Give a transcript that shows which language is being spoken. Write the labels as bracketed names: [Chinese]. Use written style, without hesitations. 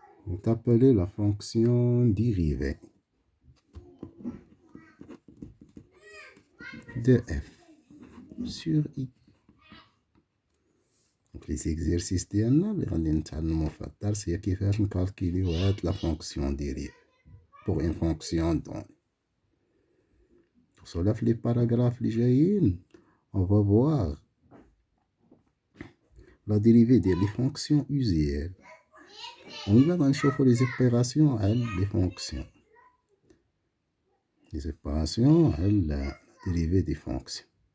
[French] est appelée la fonction dérivée de f sur i. Donc les exercices [Arabic] ديالنا اللي غادي نتعلمو في الدرس هي كيفاش نكالكيليو هاد لا فونكسيون ديريفي [French] pour une fonction donnée. Pour cela, في les paragraphes [Arabic] اللي جايين [French] on va voir la dérivée des fonctions usuelles. On va نشوفو les opérations على les fonctions. Les opérations على la dérivée des fonctions.